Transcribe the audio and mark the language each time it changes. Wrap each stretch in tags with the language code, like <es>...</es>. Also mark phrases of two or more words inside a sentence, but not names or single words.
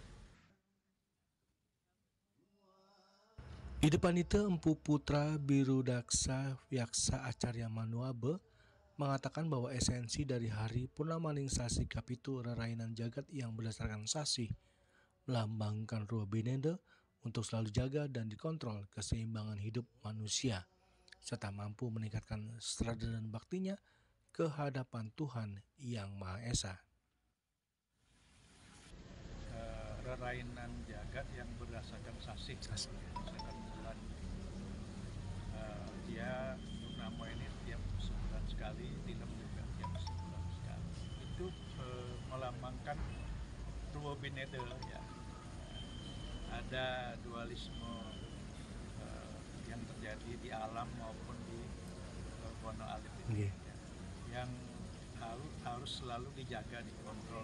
<id>Ida Pandita Empu Putra Birudaksa Yaksa Acarya Manuaba mengatakan bahwa esensi dari hari Purnamaning Sasi Kapitu</id> <ban>rerainan jagat</ban> <id>yang berdasarkan sasi, melambangkan</id> <ban>rua bineda</ban> <id>untuk selalu jaga dan dikontrol keseimbangan hidup manusia, serta mampu meningkatkan serada dan baktinya ke hadapan Tuhan Yang Maha Esa.</id> <ban>Rerainan jagat</ban> <id>yang berdasarkan sasi, berdasarkan bulan. Dia purnama ini tiap sebulan sekali, tilam juga tiap sebulan sekali. Itu melambangkan dua bineda ya. Ada dualisme yang terjadi di alam maupun di Wono Alit ini, ya, yang harus selalu dijaga, dikontrol.</id>